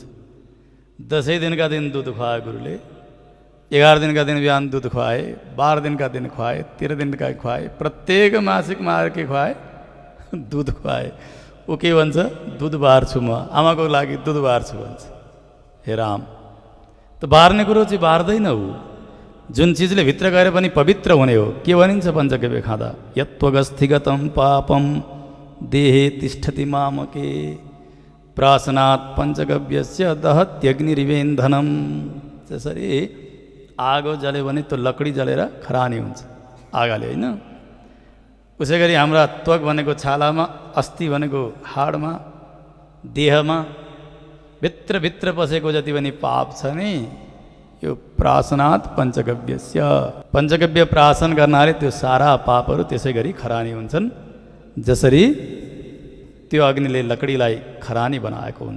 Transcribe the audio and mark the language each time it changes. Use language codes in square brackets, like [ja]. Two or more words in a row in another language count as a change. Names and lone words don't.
[ne] 10 दिनका दिन दुध खुवाए गुरुले, 11 दिनका दिन बिहान दुध खुवाए, 12 दिनका दिन खुवाए, 13 दिनका खुवाए, प्रत्येक मासिक मार के खुवाए? दुध खुवाए। ऊ के भन्छ? दुध बार्छु, म आमाको लागि दुध बार्छु भन्छ। हे राम, त बार्ने कुरो चाहिँ बार्दैन ऊ, जुन चिजले भित्र गएर पनि पवित्र हुने हो। के भनिन्छ पञ्चगव्य खाँदा? [sa] यत्त्वगस्थिगतं पापम देहे तिष्ठति मामके, प्रासनात् पञ्चगव्यस्य दहत्यग्निरिवेन्धनम। [ne] त्यसरी आगो जल्यो भने त्यो लकडी जलेर खरानी हुन्छ आगाले, होइन? उसै गरी हाम्रा त्वक भनेको छालामा, अस्थि भनेको हाडमा, देहमा भित्र पसेको जति पनि पाप छ नि, यो [sa] प्रासनात् पञ्चगव्यस्य, [ne] पञ्चगव्य प्राशन गर्नाले त्यो सारा पापहरू त्यसै गरी खरानी हुन्छन्, जसरी त्यो अग्निले लकडीलाई खरानी बनाएको हुन्छ।